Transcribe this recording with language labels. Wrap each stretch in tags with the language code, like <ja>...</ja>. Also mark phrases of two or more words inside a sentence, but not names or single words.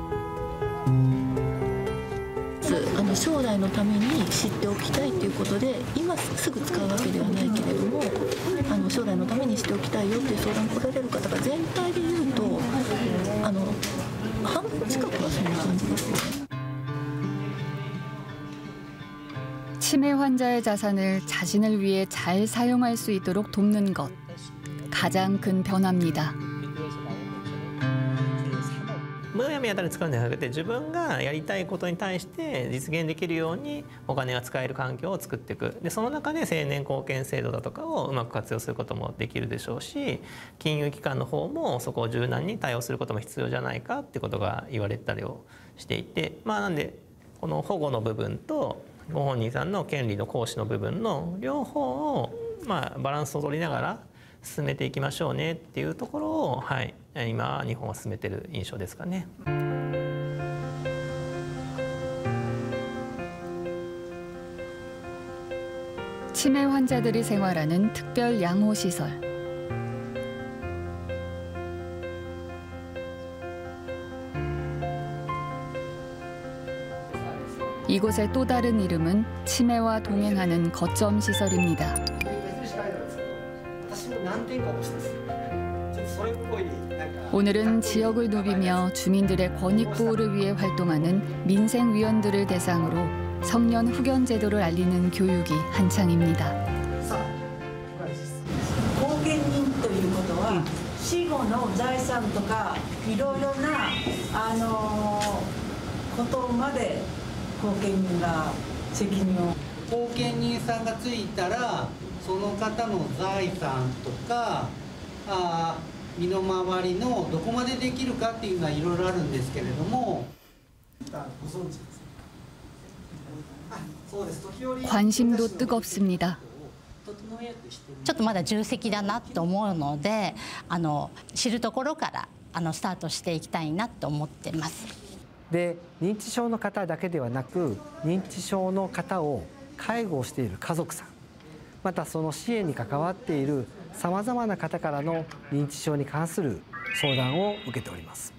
<ja>将来のために知っておきたいということで今すぐ使うわけではないけれども将来のためにしておきたいよという相談来られる方が全体で言うと半分近くはそんな感じですね。</ja> <ko>치매 환자의 자산을 자신을 위해 잘 사용할 수 있도록 돕는 것. 가장 큰 변화입니다.</ko> <ja>むやみやたら使うんじゃなくて自分がやりたいことに対して実現できるようにお金が使える環境を作っていく。でその中で成年貢献制度だとかをうまく活用することもできるでしょうし、金融機関の方もそこを柔軟に対応することも必要じゃないかってことが言われたりをしていて、なんでこの保護の部分とご本人さんの権利の行使の部分の両方をバランスを取りながら進めていきましょうねっていうところを、今日本は進めている印象ですかね。</ja> <ko>치매 환자들이 생활하는 특별 양호시설. 이곳의 또 다른 이름은 치매와 동행하는 거점 시설입니다. 오늘은 지역을 누비며 주민들의 권익 보호를 위해 활동하는 민생위원들을 대상으로 성년 후견 제도를 알리는 교육이 한창입니다.</ko> <ja>後見人ということは死後の財産とかいろいろなことまで後見人が責任を。後見人さんがついたらその方の財産とか身の回りのどこまでできるかっていうのはいろいろあるんですけれども。ご存知ですか。</ja> <ko>관심도 뜨겁습니다.</ko> <ja>ちょっとまだ重責だなと思うので、知るところからスタートしていきたいなと思ってます。で、認知症の方だけではなく、認知症の方を介護をしている家族さん、またその支援に関わっているさまざまな方からの認知症に関する相談を受けております。</ja>